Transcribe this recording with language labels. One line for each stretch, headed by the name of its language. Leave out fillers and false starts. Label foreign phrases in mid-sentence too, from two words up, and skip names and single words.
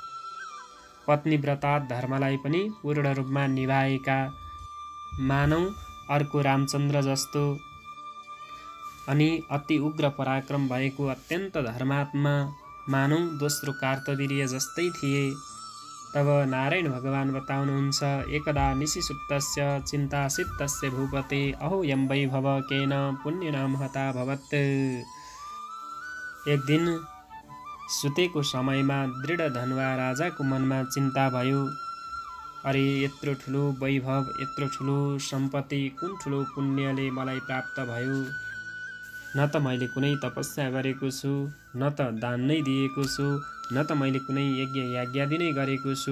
Nepali: पत्नीव्रता धर्मलाई पनि पूर्ण रूपमा निभाएका, मानौ अर्को रामचन्द्र जस्तो, अनि अति उग्र पराक्रम भएको अत्यन्त धर्मात्मा मानौ दोस्रो कार्तवीर्य जस्तै थिए। तब नारायण भगवान बताउनुहुन्छ,
Sanskrit: एकदा निशिसुप्तस्य चिन्तासित्तस्य भूपते अहो यं वैभव केन पुण्यना महता भवत्।
Nepali: एक दिन सुतेको समयमा दृढधनुवा राजाको मनमा चिन्ता भयो। अरे यत्रो ठुलो वैभव, यत्रो ठुलो सम्पत्ति, कुन ठुलो पुण्यले मलाई प्राप्त भयो? न त मैले कुनै तपस्या गरेको छु, न त दान नै दिएको छु, न त मैले कुनै यज्ञ याज्ञादि नै गरेको छु।